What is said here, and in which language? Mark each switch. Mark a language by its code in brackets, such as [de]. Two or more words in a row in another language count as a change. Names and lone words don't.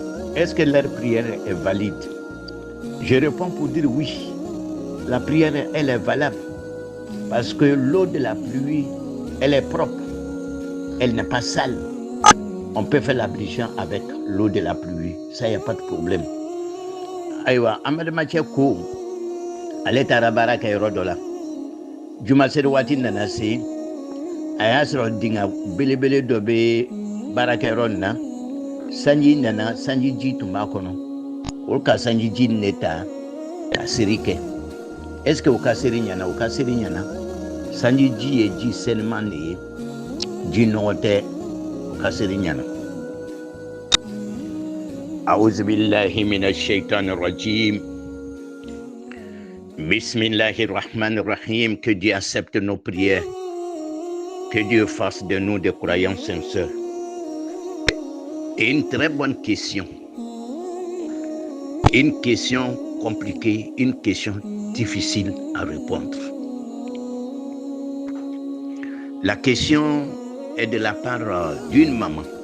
[fr] Est-ce que leur prière est valide? Je réponds pour dire oui. La prière, elle est valable. Parce que l'eau de la pluie, elle est propre. Elle n'est pas sale. On peut faire l'ablution avec l'eau de la pluie. Ça, il n'y a pas de problème. [bm] Aïwa, Ahmed Macheko, ale taara baara kɛ yɔrɔ dɔ la. Jumaseri waati nana se, a y'a sɔrɔ dinga belebele dɔ bɛ baarakɛyɔrɔ nin na. Sanji nana, sanji ji tun b'a kɔnɔ. O ka sanji ji ne ta ka seri kɛ. [fr] Est-ce que [bm] o ka seri ɲɛna? O ka seri ɲɛna. Sanji ji ye ji seliman de ye. Ji nɔgɔ tɛ, o ka seri ɲɛna. [ar] أعوذ بالله من الشيطان الرجيم. بسم الله الرحمن الرحيم. [fr] Que Dieu accepte nos prières. Que Dieu fasse de nous des croyants sincères. Et une très bonne question. Une question compliquée, une question difficile à répondre. La question est de la part d'une maman.